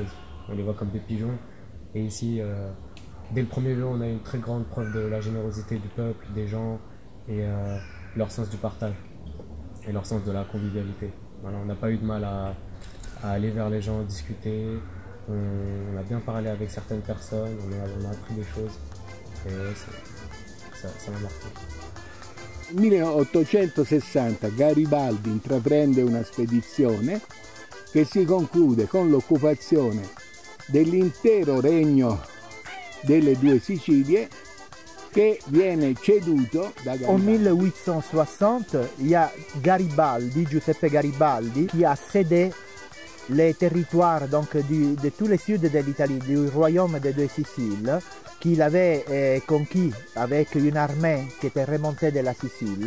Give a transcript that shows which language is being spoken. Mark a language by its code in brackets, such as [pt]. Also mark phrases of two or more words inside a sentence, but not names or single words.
[fr] On les voit comme des pigeons. Et ici, dès le premier jour, on a une très grande preuve de la générosité du peuple, des gens, et leur sens du partage. Et leur sens de la convivialité. Voilà, on n'a pas eu de mal à aller vers les gens, discuter. On a bien parlé avec certaines personnes, on a appris des choses. Et ça m'a marqué. [it] Nel 1860 Garibaldi intraprende una spedizione che si conclude con l'occupazione dell'intero regno delle due Sicilie che viene ceduto da Garibaldi. [fr] En 1860, il y a Garibaldi, Giuseppe Garibaldi, qui a cédé les territoires donc, de tout le sud de l'Italie, du royaume des deux Siciles, qu'il avait conquis avec une armée qui était remontée de la Sicile.